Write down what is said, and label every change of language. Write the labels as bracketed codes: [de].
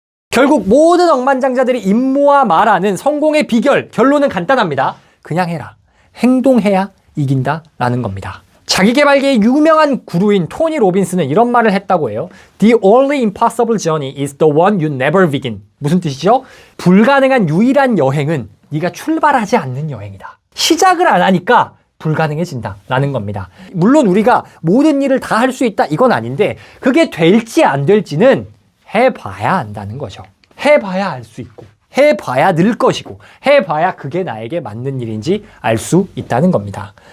[ko] 결국 모든 억만장자들이 입모아 말하는 성공의 비결, 결론은 간단합니다. 그냥 해라. 행동해야 이긴다 라는 겁니다. 자기계발계의 유명한 구루인 토니 로빈스는 이런 말을 했다고 해요. [en] The only impossible journey is the one you never begin. [ko] 무슨 뜻이죠? 불가능한 유일한 여행은 네가 출발하지 않는 여행이다. 시작을 안 하니까 불가능해진다 라는 겁니다. 물론 우리가 모든 일을 다 할 수 있다 이건 아닌데 그게 될지 안 될지는 해봐야 안다는 거죠. 해봐야 알 수 있고 해봐야 늘 것이고 해봐야 그게 나에게 맞는 일인지 알 수 있다는 겁니다.